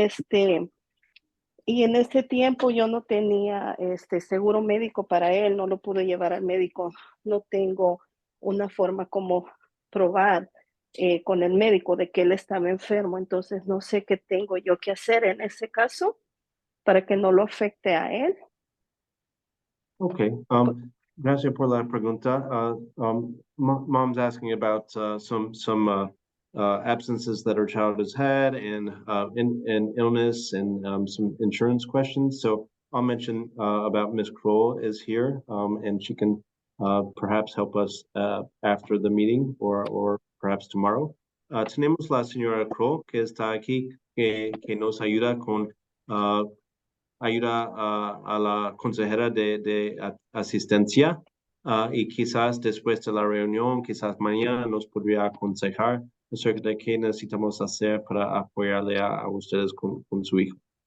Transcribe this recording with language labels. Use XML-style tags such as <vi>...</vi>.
<es>Y en este tiempo yo no tenía seguro médico para él, no lo pude llevar al médico, no tengo una forma como probar con el médico de que él estaba enfermo, entonces no sé qué tengo yo que hacer en ese caso para que no lo afecte a él. Okay, gracias por la pregunta.</es> <en>Mom's asking about some absences that her child has had and illness and some insurance questions. So I'll mention about Ms. Kroll is here and she can perhaps help us after the meeting or perhaps tomorrow.</en> <es>Tenemos la señora Kroll que está aquí que nos ayuda con ayuda a la consejera de asistencia y quizás después de la reunión, quizás mañana nos podría aconsejar acerca de qué necesitamos hacer para apoyarle a ustedes con su hijo.</es>